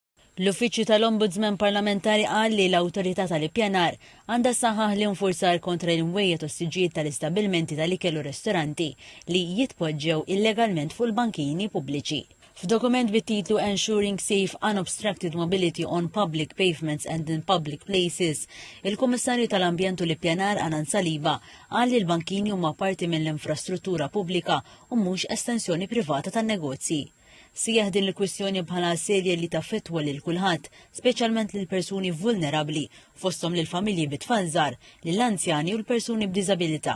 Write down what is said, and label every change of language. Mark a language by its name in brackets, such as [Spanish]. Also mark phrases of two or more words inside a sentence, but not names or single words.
[Maltese] L-Uffiċċju tal-Ombudsman Parlamentari qal li l-Awtorità tal-Ippjanar għandha saħħaħ l-infurzar kontra l-imwejjed u s-siġġijiet tal-istabilmenti tal-ikel u ristoranti li jitpoġġew illegalment fuq il-bankini pubbliċi. F'dokument bit-titlu Ensuring Safe Unobstructed Mobility on Public Pavements and in Public Places, il-Kummissarju tal-Ambjent u l-Ippjanar Anan Saliba qal li l-bankini huma parti mill-infrastruttura pubblika u mhux estensjoni privata tan-negozji. Sieħ din il-kwistjoni bħala serje li taffettwa lil kulħadd, speċjalment lil persuni vulnerabbli, fosthom lil familji bit-tfal żgħar, lill-anzjani u l-persuni b'diżabilità.